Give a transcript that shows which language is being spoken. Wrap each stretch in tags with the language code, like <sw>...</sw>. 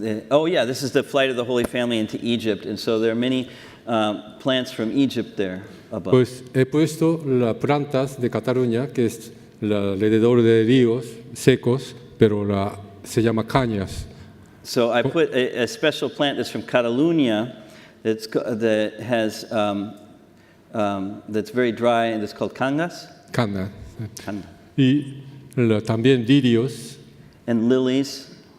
<en>Oh yeah, this is the flight of the Holy Family into Egypt, and so there are many plants from Egypt there above.</en> <es>Pues he puesto las plantas de Cataluña, que es alrededor de ríos secos, pero se llama cañas.</es> <en>So I put a special plant that's from Catalunya that's very dry and it's called cangas.</en> <es>Cañas.</es> <en>Canga.</en> <es>Y también lirios.</es> <en>And lilies.</en>